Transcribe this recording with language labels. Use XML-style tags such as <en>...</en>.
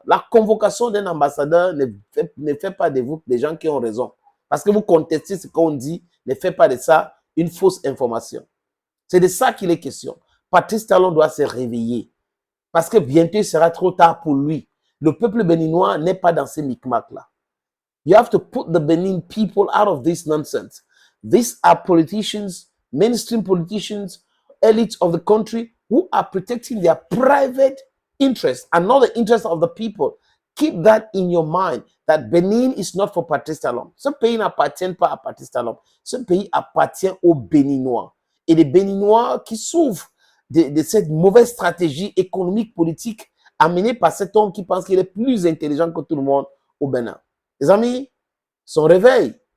<fr>La convocation d'un ambassadeur ne fait pas de vous des gens qui ont raison. Parce que vous contestez ce qu'on dit, ne fait pas de ça une fausse information. C'est de ça qu'il est question. Patrice Talon doit se réveiller. Parce que bientôt, il sera trop tard pour lui. Le peuple béninois n'est pas dans ces micmacs-là.</fr> <en>You have to put the Benin people out of this nonsense. These are politicians, mainstream politicians, elites of the country who are protecting their private interests and not the interests of the people. Keep that in your mind, that Benin is not for Patrice Talon.</en> <fr>Ce pays n'appartient pas à Patrice Talon. Ce pays appartient aux Béninois. Et les Béninois qui souffrent de cette mauvaise stratégie économique, politique, amenée par cet homme qui pense qu'il est plus intelligent que tout le monde au Bénin. Les amis, son réveil.</fr>